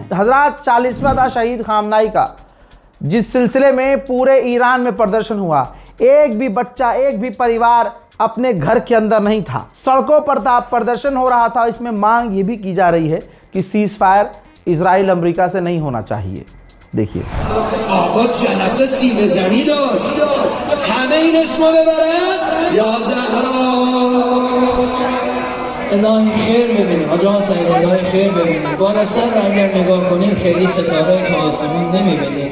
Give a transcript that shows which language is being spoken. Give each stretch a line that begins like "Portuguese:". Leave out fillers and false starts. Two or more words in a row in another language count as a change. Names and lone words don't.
Hindi: हजरात, 40वां था शहीद खामनेई का, जिस सिलसिले में पूरे ईरान में प्रदर्शन हुआ। एक भी बच्चा, एक भी परिवार अपने घर के अंदर नहीं था। सड़कों पर था, प्रदर्शन हो रहा था। इसमें मांग ये भी की जा रही है कि
English: cease fire
Hindi: इजराइल अमेरिका से नहीं होना चाहिए। देखिए
Persian: آقا جلسه سینه زنی داشت همه این اسمو ببرن یا زهرا الهی خیر ببینید حاج آقا سعید، الهی خیر ببینید. بالا سر رو اگر نگاه کنید خیلی ستاره تو آسمون نمیبینید.